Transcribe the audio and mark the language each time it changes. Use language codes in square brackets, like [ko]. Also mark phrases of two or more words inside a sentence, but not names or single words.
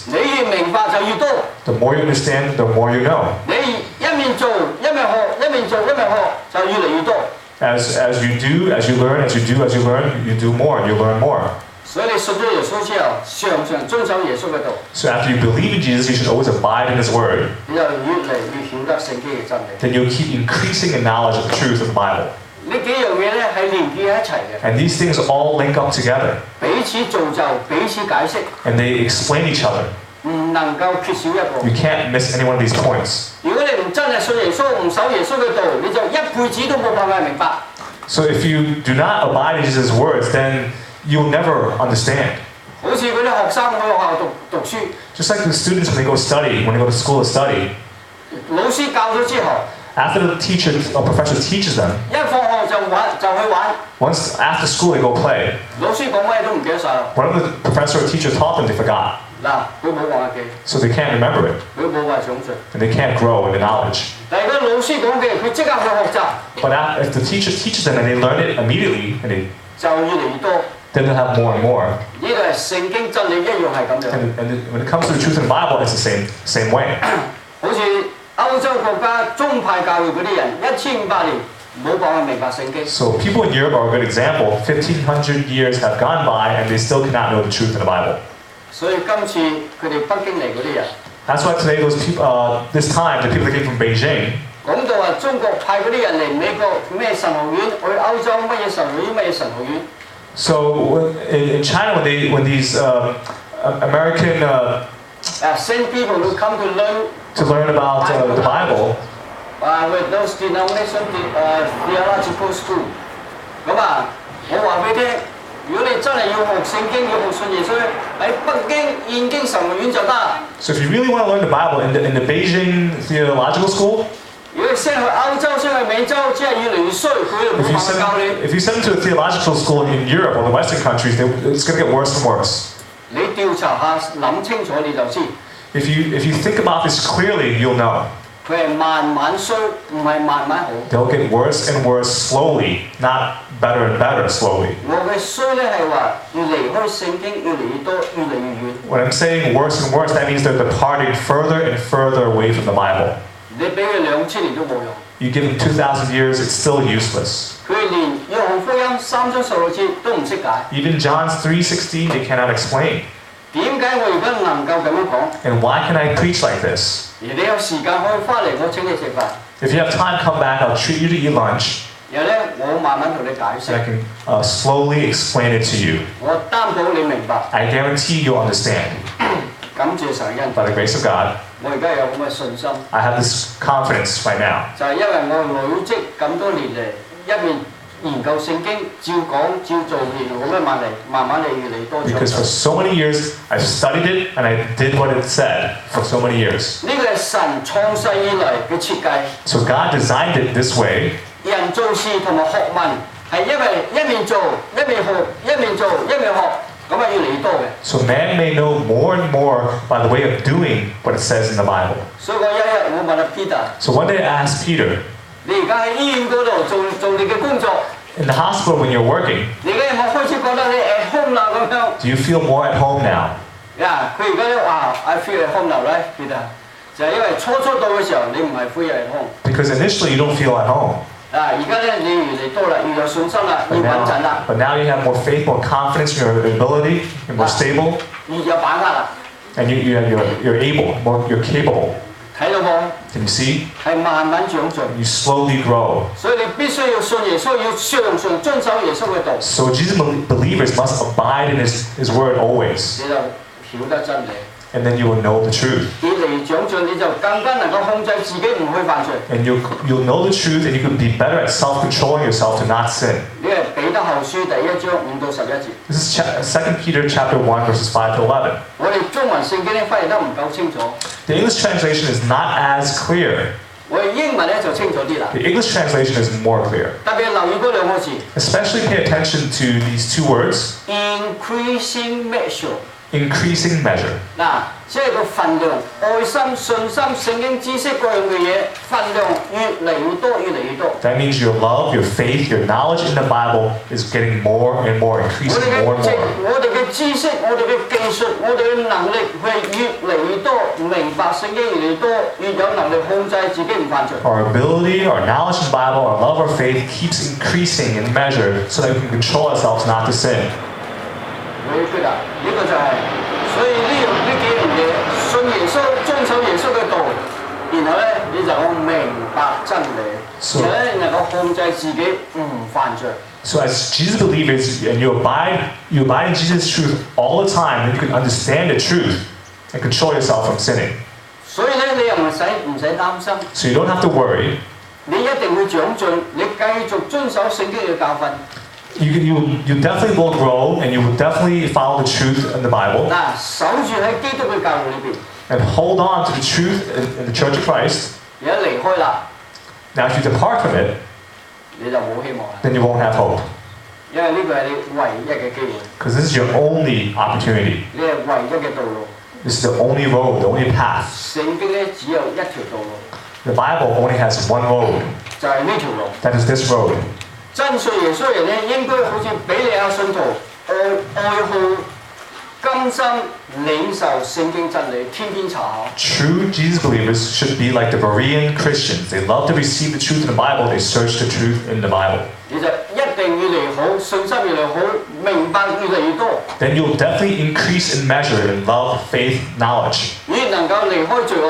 [yue] 你越明白就越多。 [en] The more you understand, the more you know. [yue] 你一面做一面學，一面做一面學，就越嚟越多。 [en] As you do, as you learn, as you learn, you do more and you learn more. [yue] 所以你信咗耶穌之後，常常遵守耶穌嘅道， [en] So after you believe in Jesus, you should always abide in His Word. [yue] 你就越嚟越曉得聖經嘅真理。 [en] Then you'll keep increasing in knowledge of the truth of the Bible. [yue] 呢幾樣嘢咧係連結喺一齊嘅， [en] And these things all link up together. [yue] 彼此造就，彼此解釋， [en] And they explain each other. [yue] 唔能夠缺少一個。 [en] You can't miss any one of these points. [yue] 如果你唔真係信耶穌，唔守耶穌嘅道，你就一輩子都冇辦法明白。 [en] So if you do not abide in Jesus' words, then you'll never understand. [yue] 好似嗰啲學生去學校讀書， [en] Just like the students when they go study, when they go to school to study, [yue] 老師教咗之後， [en] after the teacher or professor teaches them, [yue] 一放學就去玩， [en] Once after school, they go play. [yue] 老師講乜嘢都唔記得晒啦。 [en] Whatever the professor or teacher taught them, they forgot. [yue] 嗱，佢冇話記， [en] So they can't remember it. [yue] 佢冇話想像。 [en] And they can't grow in the knowledge. [yue] 但係如果老師講嘅，佢即刻去學習， [en] But if the teacher teaches them and they learn it immediately, and [yue] 就越嚟越多。 [en] then they'll have more and more. [yue] 呢個係聖經真理一樣係咁樣。 [en] And when it comes to the truth in the Bible, it's the same way. [yue] 好似歐洲國家宗派教會嗰啲人，1500年冇辦法明白聖經。 [en] So people in Europe are a good example. 1,500 years have gone by, and they still cannot know the truth in the Bible. [yue] 所以今次佢哋北京嚟嗰啲人， [en] That's why today, those people, this time, the people that came from Beijing, [yue] 講到話中國派嗰啲人嚟美國咩神學院，去歐洲乜嘢神學院，乜嘢神學院。 [en] So in China, when these American send people who come to learn about the Bible, with those denomination theological school， [yue] 咁啊，我話俾你聽，如果你真係要學聖經，要學信耶穌，喺北京現經神學院就得。 [en] so if you really want to learn the Bible in the Beijing Theological School, [yue] 如果你 send 去歐洲、send 去美洲，只係越嚟越衰，佢又冇辦法教你。 [en] if you send them to a theological school in Europe or the Western countries, it's going to get worse and worse. [yue] 你調查下，諗清楚你就知。 [en] If you think about this clearly, you'll know. [yue] 佢係慢慢衰，唔係慢慢好。 [en] They'll get worse and worse slowly, not better and better slowly. [yue] 我嘅衰咧係話要離開聖經越嚟越多，越嚟越遠。 [en] When I'm saying worse and worse, that means they're departing further and further away from the Bible. [yue] 你俾佢2000年都冇用。 [en] You give them 2,000 years, it's still useless. [yue] 佢連約翰福音3章16節都唔識解。 [en] Even John 3:16, they cannot explain. [yue] 點解我而家能夠咁樣講？ [en] And why can I preach like this? [yue] 而你有時間可以翻嚟，我請你食飯。 [en] If you have time, come back. I'll treat you to eat lunch. [yue] 然後咧，我慢慢同你解 [en] And I [yue] 釋。 [en] can slowly explain it to you. [yue] 我擔保你明白。 [en] I guarantee you'll understand. [yue] 感謝神恩。 [en] By the grace of God, [yue] 我而家有咁嘅信心， [en] I have this confidence right now. [yue] 就係因為我累積咁多年嚟，一面研究聖經，照講照做，然後咁樣慢慢嚟越嚟越多長 [en] Because for [yue] 進。 [en] so many years, I've studied it and I did what it said for so many years. [yue] 呢個係神創世以來嘅設計。 [en] So God designed it this way. [yue] 人做事同埋學問係因為一面做一面學，一面做一面學，咁係越嚟越多嘅。 [en] So man may know more and more by the way of doing what it says in the Bible. [yue] 所以我一日我問阿 Peter， [en] So one day I asked Peter, [yue] 你而家喺醫院嗰度做你嘅工作， [en] in the hospital when you're working, [yue] 你而家有冇開始覺得你 [en] at home [yue] 啦咁樣？ [en] do you feel more at home now? [yue] 佢而家咧話 [en] I feel at home now right Peter， [yue] 就係因為初到嘅時候你唔係 [en] feel at home。 Because initially you don't feel at home. [yue] 而家咧你越嚟多啦，越有信心啦，越穩陣啦， [en] But now you have more faith, more confidence in your ability, you're more stable, [yue] 越有把握啦。 [en] and you're able, you're capable. [yue] 睇到冇？ [en] Can you see? [yue] 係慢慢長進。 [en] You slowly grow. [yue] 所以你必須要信耶穌，要常常遵守耶穌嘅道。 [en] So Jesus believers must abide in his word always. [yue] 你就曉得真理。 [en] And then you will know the truth. [yue] 越嚟長進，你就更加能夠控制自己唔去犯罪。 [en] And you'll know the truth and you can be better at self-controlling yourself to not sin. [yue] 呢係彼得後書第1章5到11節。 [en] This is 2 Peter chapter 1 verses 5 to 11. [yue] 我哋中文聖經咧翻譯得唔夠清楚， [en] The English translation is not as clear. [yue] 我哋英文咧就清楚啲啦。 [en] The English translation is more clear. [yue] 特別留意嗰兩個字 [en] Especially pay attention to these two words, ，increasing measure。 increasing measure. [yue] 嗱，即係個份量、愛心、信心、聖經知識各樣嘅嘢，份量越嚟越多，越嚟越多。 [en] That means your love, your faith, your knowledge in the Bible is getting more and more, [yue] 我 [en] increasing [yue] 哋 [en] more and [yue] 嘅 [en] more. [yue] 我哋嘅知識、我哋嘅技術、我哋嘅能力係越嚟越多，明白聖經越嚟越多，越有能力控制自己唔犯罪。 [en] Our ability, our knowledge in the Bible, our love, our faith keeps increasing in measure so that we can control ourselves not to sin. [yue] 會決啊！呢個就係、所以呢幾樣嘢，信耶穌、遵守耶穌嘅道，然後咧你就會明白真理，然後咧能夠控制自己唔犯罪。 [en] So as Jesus believers and you abide in Jesus' truth all the time, then you can understand the truth and control yourself from sinning. [yue] 所以咧你又唔使擔心， [en] So you don't have to worry. [yue] 你一定會長進，你繼續遵守聖經嘅教訓。 [en] You definitely will grow and you will definitely follow the truth in the Bible [yue] 嗱，守住喺基督嘅教會裏邊， [en] and hold on to the truth in the Church of Christ. [yue] 而家離開啦， [en] Now if you depart from it, [yue] 你就冇希望啦， [en] then you won't have hope. [yue] 因為呢個係你唯一嘅機會， [en] Because this is your only opportunity. [yue] 你係唯一嘅道路。 [en] This is the only road, the only path. [yue] 聖經咧只有一條道路， [en] The Bible only has one road. [yue] 就係呢條路。 [en] That is this road. [yue] 真信耶穌嘅人咧，應該好似比利亞信徒愛好甘心領受聖經真理，天天查考。 [en] True Jesus believers should be like the Berean Christians. They love to receive the truth in the Bible. They search the truth in the Bible. [yue] 你就一定越嚟越好，信心越嚟越好，明白越嚟越多。 [en] Then you'll definitely increase in measure in love, faith, knowledge. [yue] 越能夠離開罪惡。